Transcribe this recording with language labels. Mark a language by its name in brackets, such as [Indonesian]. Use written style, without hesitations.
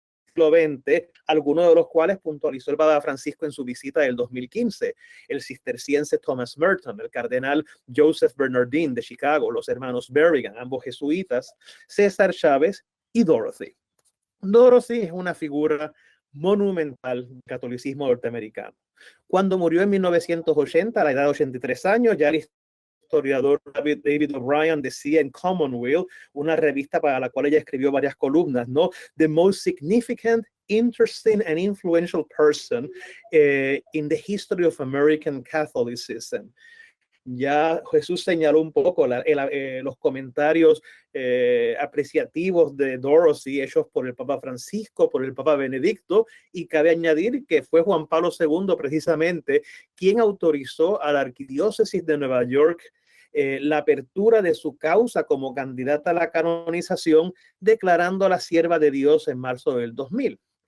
[Spanish] siglo XX, algunos de los cuales puntualizó el Papa Francisco en su visita del 2015, el cisterciense Thomas Merton, el cardenal Joseph Bernardin de Chicago, los hermanos Berrigan, ambos jesuitas, César Chávez y Dorothy. Dorothy es una figura monumental del catolicismo norteamericano. Cuando murió en 1980, a la edad de 83 años, ya la historiador David O'Brien decía en Commonweal, una revista para la cual ella escribió varias columnas, ¿no? [English] The most significant, interesting and influential person in the history of American Catholicism. [Spanish] Ya Jesús señaló un poco los comentarios apreciativos de Dorothy hechos por el Papa Francisco, por el Papa Benedicto, y cabe añadir que fue Juan Pablo II precisamente quien autorizó a la Arquidiócesis de Nueva York la apertura de su causa como candidata a la canonización, declarando a la sierva de Dios en marzo del 2000.